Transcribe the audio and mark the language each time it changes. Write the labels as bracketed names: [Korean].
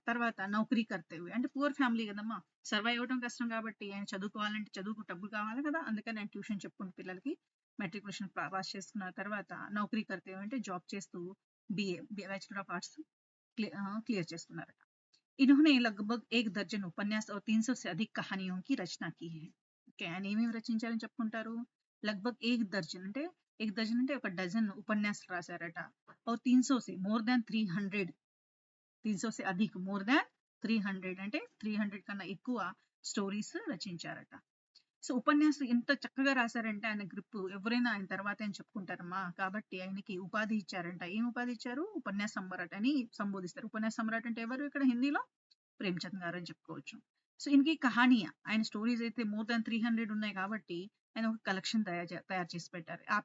[Telugu] తర్వాత [Hindi] నౌకరీ కర్తే హుए [Telugu] అంటే poor family కదమ్మా సర్వైవ్ అవ్వడం కష్టం కాబట్టి ఆయన చదువుకోవాలంటే చదువుకు డబ్బులు కావాలి కదా అందుకని ఆయన ట్యూషన్ చెప్పుకుంటూ పిల్లలకి మెట్రికులేషన్ పాస్ చేసుకున్న తర్వాత నౌకరీ కర్తే హుए అంటే జాబ్ చేస్తూ [English] BA bachelor of arts clear [Telugu] చేసుకున్నారట. [Hindi] इन्होंने लगभग 1 दर्जन उपन्यास और 300 से अधिक कहानियों की रचना की है. [Telugu] ఓకే ఆయన ఏమేమి రచించారని చెప్పుకుంటారు? [Hindi] लगभग 1 दर्जन [Telugu] అంటే [Hindi] 1 दर्जन [Telugu] అంటే ఒక డజన్ ఉపన్యాసాలు రాశారట. [Hindi] और 300 से मोर देन 300 300 से अधिक मोर देन 300 [Telugu] అంటే 300 కన్నా ఎక్కువ స్టోరీస్ రచించారట. సో ఉపన్యాసం ఎంత చక్కగా రాశారంటే ఆయన గ్రిప్ ఎవరైనా ఆయన తర్వాత ఆయన చెప్పుకుంటారమ్మా. కాబట్టి ఆయనకి ఉపాధి ఇచ్చారంట. ఏం ఉపాధి ఇచ్చారు? ఉపన్యాస సమ్రాట్ అని సంబోధిస్తారు. ఉపన్యాస సమ్రాట్ అంటే ఎవరు ఇక్కడ హిందీలో? ప్రేమచంద్ గారు అని చెప్పుకోవచ్చు. సో [Hindi] ఇన్కి కహానియా [Telugu] ఆయన స్టోరీస్ అయితే మోర్ దాన్ 300 ఉన్నాయి కాబట్టి ఆయన ఒక కలెక్షన్ తయారు చేసి పెట్టారు.